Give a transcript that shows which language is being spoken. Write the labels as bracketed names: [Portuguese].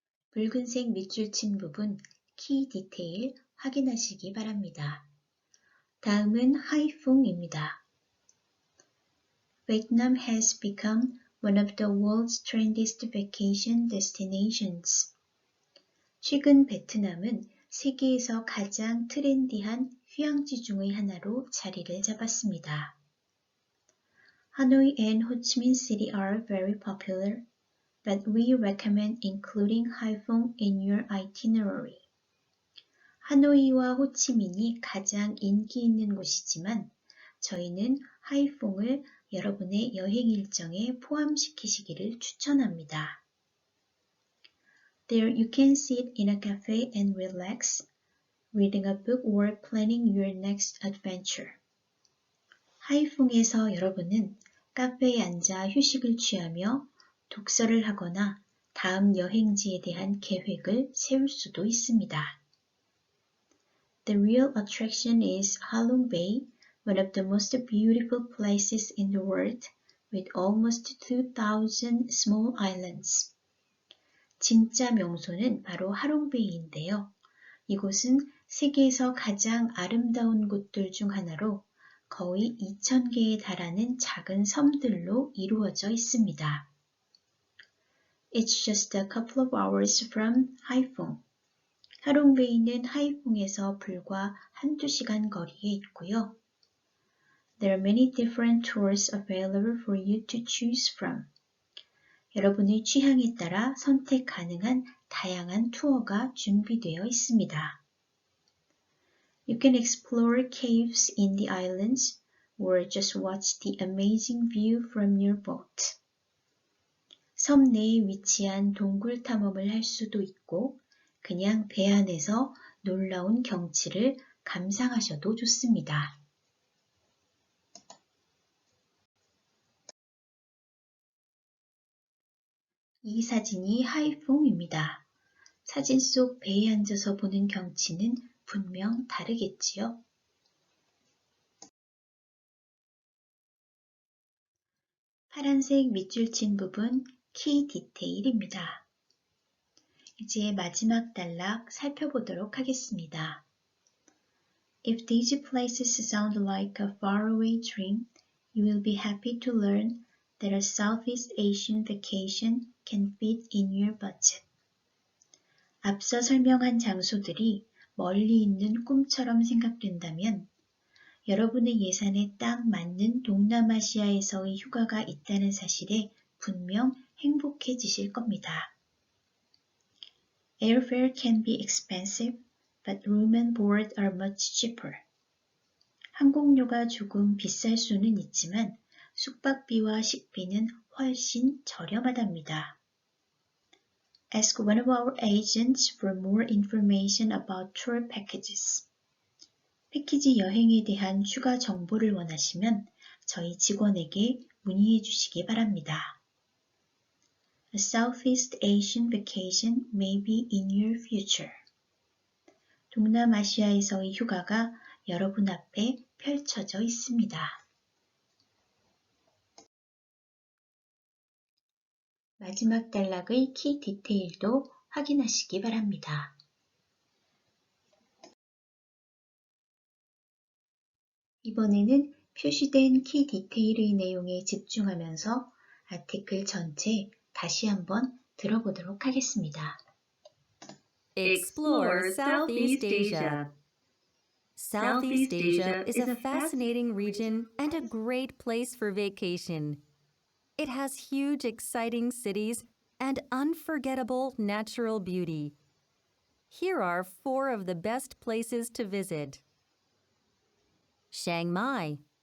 [Korean] 붉은색 밑줄 친 부분 키 디테일 확인하시기 바랍니다. 다음은 하이퐁입니다. [English] Vietnam has become one of the world's trendiest vacation destinations. [Korean] 최근 베트남은 세계에서 가장 트렌디한 휴양지 중의 하나로 자리를 잡았습니다. [English] Hanoi and Ho Chi Minh City are very popular, but we recommend including Haiphong in your itinerary. [Korean] 하노이와 호치민이 가장 인기 있는 곳이지만 저희는 하이퐁을 여러분의 여행 일정에 포함시키시기를 추천합니다. [English] There you can sit in a cafe and relax, reading a book or planning your next adventure. [Korean] 하이퐁에서 여러분은 카페에 앉아 휴식을 취하며 독서를 하거나 다음 여행지에 대한 계획을 세울 수도 있습니다. [English] The real attraction is Halong Bay, one of the most beautiful places in the world, with almost 2,000 small islands. [Korean] 진짜 명소는 바로 하롱베이인데요. 이곳은 세계에서 가장 아름다운 곳들 중 하나로 거의 2,000개에 달하는 작은 섬들로 이루어져 있습니다. [English] It's just a couple of hours from Haiphong. [Korean] 하롱베이는 하이퐁에서 불과 한두 시간 거리에 있고요. [English] There are many different tours available for you to choose from. [Korean] 여러분의 취향에 따라 선택 가능한 다양한 투어가 준비되어 있습니다. [English] You can explore caves in the islands or just watch the amazing view from your boat. [Korean] 섬 내에 위치한 동굴 탐험을 할 수도 있고 그냥 배 안에서 놀라운 경치를 감상하셔도 좋습니다. 이 사진이 하이퐁입니다. 사진 속 배에 앉아서 보는 경치는 분명 다르겠지요? 파란색 밑줄 친 부분 키 디테일입니다. 이제 마지막 단락 살펴보도록 하겠습니다. [English] If these places sound like a faraway dream, you will be happy to learn that a Southeast Asian vacation can fit in your budget. [Korean] 앞서 설명한 장소들이 멀리 있는 꿈처럼 생각된다면 여러분의 예산에 딱 맞는 동남아시아에서의 휴가가 있다는 사실에 분명 행복해지실 겁니다. [English] Airfare can be expensive, but room and board are much cheaper. [Korean] 항공료가 조금 비쌀 수는 있지만 숙박비와 식비는 훨씬 저렴하답니다. [English] Ask one of our agents for more information about tour packages. [Korean] 패키지 여행에 대한 추가 정보를 원하시면 저희 직원에게 문의해 주시기 바랍니다. [English] A Southeast Asian vacation may be in your future. [Korean] 동남아시아에서의 휴가가 여러분 앞에 펼쳐져 있습니다. 마지막 단락의 키 디테일도 확인하시기 바랍니다. 이번에는 표시된 키 디테일의 내용에 집중하면서 아티클 전체 다시 한번 들어보도록 하겠습니다. [English] Explore Southeast Asia. Southeast Asia is a fascinating region and a great place for vacation. It has huge, exciting cities and unforgettable natural beauty. Here are 4 of the best places to visit. Chiang Mai.